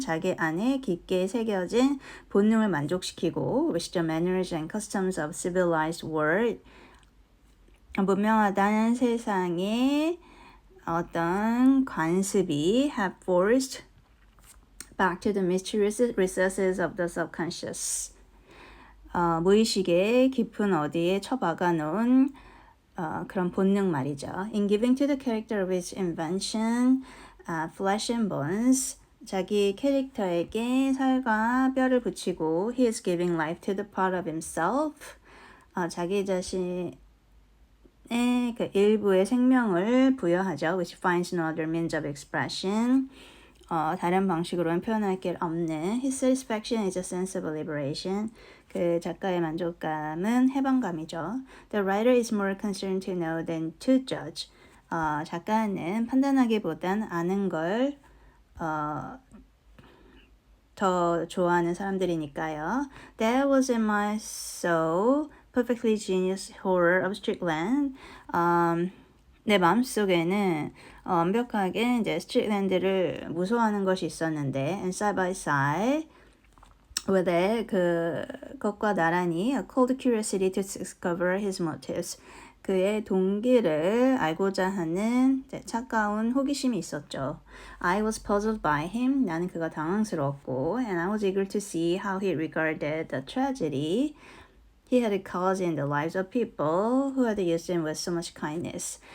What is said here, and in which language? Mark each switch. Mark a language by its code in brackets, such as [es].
[ko] 자기 안에 깊게 새겨진 본능을 만족시키고 [en] which the manners and customs of civilized world. [ko] 문명하다는 세상의 어떤 관습이 [en] have forced back to the mysterious recesses of the subconscious. [ko] 무의식의 깊은 어디에 처박아 놓은 그런 본능 말이죠. [en] In giving to the character of his invention, flesh and bones, [ko] 자기 캐릭터에게 살과 뼈를 붙이고 [en] he is giving life to the part of himself. [ko] 자기 자신의 사람이 그 일부의 생명을 부여하죠. [en] which finds no other means of expression. [ko] 다른 방식으로는 표현할 게 없는. [en] His satisfaction is a sense of liberation. [ko] 그 작가의 만족감은 해방감이죠. [en] The writer is more concerned to know than to judge. [ko] 작가는 판단하기보단 아는 걸 더 좋아하는 사람들이니까요. [en] That was in my soul, perfectly genius horror of Strickland. [ko] 내 마음속에는 완벽하게 이제 스트릭랜드를 무서워하는 것이 있었는데, [en] and side by side with it, [ko] 그것과 나란히 [en] a cold curiosity to discover his motives. [ko] 그의 동기를 알고자 하는 차가운 호기심이 있었죠. [en] I was puzzled by him. [ko] 나는 그가 당황스러웠고, [en] and I was eager to see how he regarded the tragedy he had caused in the lives of people who had used him with so much kindness.